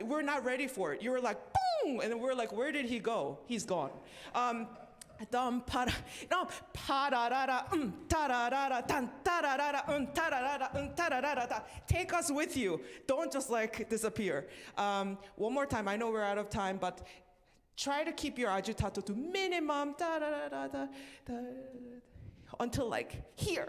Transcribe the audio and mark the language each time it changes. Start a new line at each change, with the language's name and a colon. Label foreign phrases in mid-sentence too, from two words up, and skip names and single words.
English: We're not ready for it. You were like, boom! And then we're like, where did he go? He's gone. Dum pa no pa da da da ta da da da tan ta da da da ta da da da ta da da da da. Take us with you. Don't just like disappear. One more time. I know we're out of time, but try to keep your agitato to minimum da da da da da da until like here.